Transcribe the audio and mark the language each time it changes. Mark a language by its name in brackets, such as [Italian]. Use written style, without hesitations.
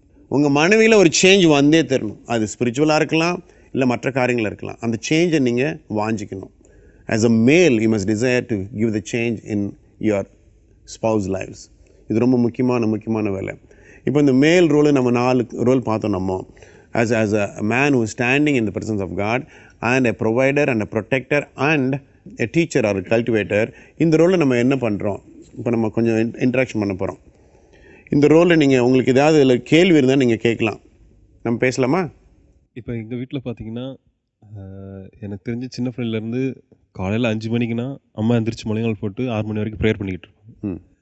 [Tamil] உங்கள் மனைவியில் ஒரு சேஞ்ச் வந்தே தரணும். அது ஸ்பிரிச்சுவலாக இருக்கலாம், இல்லை மற்ற காரியங்கள் இருக்கலாம். அந்த சேஞ்சை நீங்கள் வாஞ்சிக்கணும். [English] As a male you must desire to give the change in your spouse life's. [Tamil] இது ரொம்ப முக்கியமான வேலை. இப்போ இந்த மேல் ரோலு நம்ம 4 ரோல் பார்த்தோம். நம்ம [English] as a man who is standing in the presence of God and a provider and a protector and a teacher or a cultivator. [Tamil] இந்த ரோலில் நம்ம என்ன பண்ணுறோம், இப்போ நம்ம கொஞ்சம் இன்ட்ராக்ஷன் பண்ண போகிறோம். இந்த ரோலில் நீங்கள் உங்களுக்கு ஏதாவது இதில் கேள்வி இருந்தால் நீங்கள் கேட்கலாம். நம்ம பேசலாமா? இப்போ எங்கள் வீட்டில் பார்த்தீங்கன்னா எனக்கு தெரிஞ்ச சின்ன ஃப்ரெண்ட்லேருந்து காலையில் 5 மணிக்குன்னா அம்மா எந்திரிச்சு முழங்கால் போட்டு 6 மணி வரைக்கும் ப்ரேயர் பண்ணிக்கிட்டு இருப்பாங்க.